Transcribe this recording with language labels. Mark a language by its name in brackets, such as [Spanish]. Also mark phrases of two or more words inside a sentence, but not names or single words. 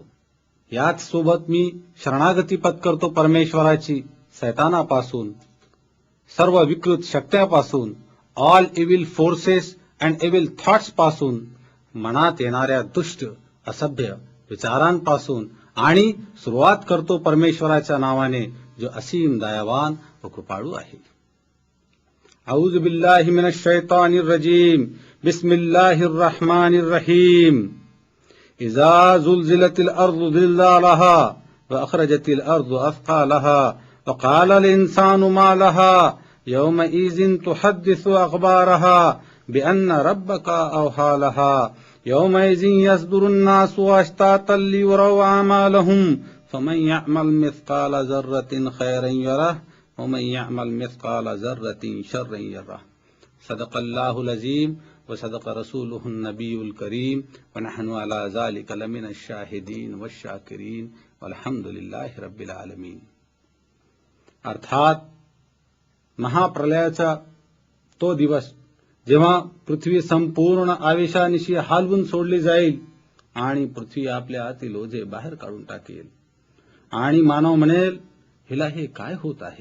[Marathi] याच सोबत मी शरणागती पत्करतो परमेश्वराची, सैतानापासून, सर्व विकृत शक्त्यापासून, [English] all evil forces and evil thoughts [Marathi] पासून, मनात येणाऱ्या दुष्ट असभ्य विचारांपासून, आणि सुरुवात करतो परमेश्वराच्या नावाने जो असीम दयावान व कृपाळू आहे. [Arabic] أعوذ بالله من الشيطان الرجيم. بسم الله الرحمن الرحيم. إذا زلزلت الأرض زلزالها وأخرجت الأرض أثقالها وقال الإنسان ما لها يومئذ تحدث أخبارها بأن ربك أوحى لها يومئذ يصدر الناس أشتاتا ليروا أعمالهم فمن يعمل مثقال ذرة خيرا يره ومن يعمل مثقال ذرة شرا يره. صدق الله العظيم وصدق رسوله النبي الكريم ونحن على ذلك لمن الشاهدين والشاكرين والحمد لله رب العالمين. [Marathi] अर्थात महाप्रलयाचा तो दिवस जेव्हा पृथ्वी संपूर्ण आवेशानिशी हालवून सोडली जाईल आणि पृथ्वी आपल्या आतील ओझे बाहेर काढून टाकेल आणि मानव म्हणेल, हिला हे काय होत आहे.